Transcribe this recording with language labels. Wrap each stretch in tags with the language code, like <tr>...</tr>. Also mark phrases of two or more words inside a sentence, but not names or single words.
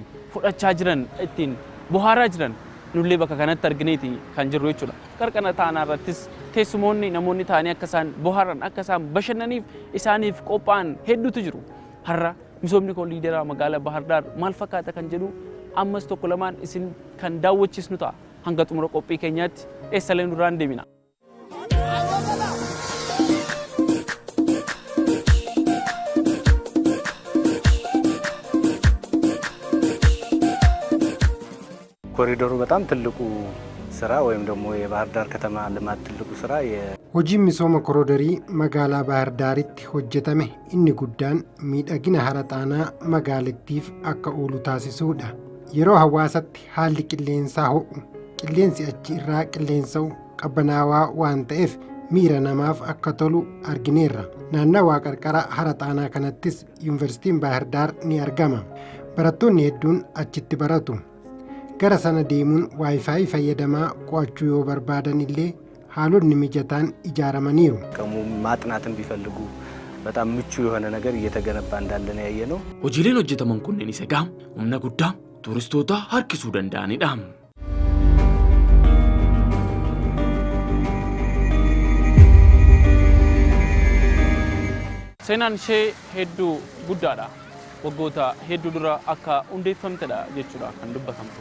<om>fudhachaa jiran ittiin bohaaraa jiran nullee bakka kanatti argineeti kan jirru jechuudha qarqara xaanaarrattis teessumoonni namoonni ta'anii akka isaan bohaaran akka isaan bashannaniif isaaniif qophaa'an hedduutu jiru har'a misoomni kooliidaraa magaalaa Bahar Dar maal fakkaata kan jedhu ammas tokko lamaan isin kan daawwachiisnu ta'a hanga xumura qophii keenyaatti eessaleen duraan deemina.</om> <am>ኮሪዶሩ በጣም ትልቁ ስራ ወይም ደግሞ የባህር ዳር ከተማ ልማት ትልቁ ስራ</am> <om>Hojii misooma kooriidarii magaalaa Baahir Daaritti hojjetame inni guddaan miidhagina hara xaanaa magaalattiif akka oolu taasisuudha yeroo hawaasatti haalli qilleensaa ho'u qilleensi achi irraa qilleensa'u qabbanaawaa waan ta'eef miira namaaf akka tolu argineerra. Naannawaa qarqara hara xaanaa kanattis yuunivarsiitiin Baahirdaar ni argama. Barattoonni hedduun achitti baratu. Gara sana deemuun waayifaayi fayyadamaa qo'achuu yoo barbaadan illee haalonni mijataan ijaaramaniiru.</om> <am>ማጥናትን ቢፈልጉ በጣም ምቹ የሆነ ነገር እየተገነባ እንዳለ ነው ያየነው።</am> <om>hojiileen hojjetaman kunneen isa gaam humna guddaa tuuristoota harkisuu danda'anidha. Seenaan ishee hedduu guddaadha. Waggoota hedduu dura akka hundeeffamtedha jechuudha kan dubbatamtu.</om>